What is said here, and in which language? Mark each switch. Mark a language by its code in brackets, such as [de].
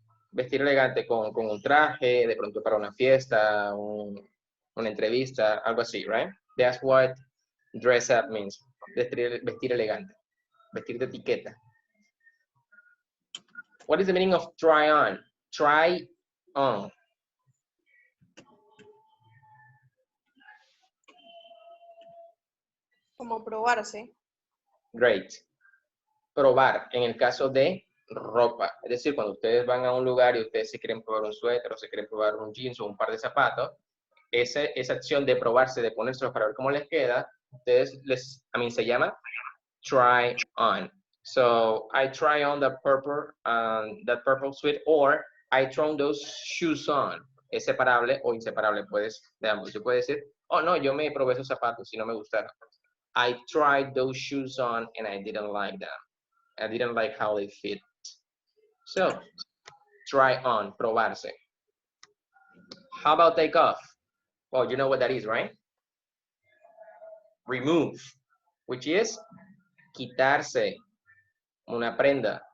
[es] Vestir elegante con un traje, de pronto para una fiesta, una entrevista, algo así, right? [en] That's what dress up means. Vestir elegante, vestir de etiqueta. What is the meaning of try on? Try on. [es] Como probarse. [en] Great. [es] Probar, en el caso de ropa. Es decir, cuando ustedes van a un lugar y ustedes se quieren probar un suéter o se quieren probar un jeans o un par de zapatos, esa acción de probarse, de ponérselos para ver cómo les queda, ustedes se llama try on. [en] So I try on that purple suit, or I try on those shoes on. [es] Es separable o inseparable, puedes, de ambos. Yo puedo decir, oh no, yo me probé esos zapatos y no me gustaron. [en] I tried those shoes on and I didn't like them. I didn't like how they fit. So, try on, probarse. How about take off? Well, you know what that is, right? Remove, which is quitarse, una prenda.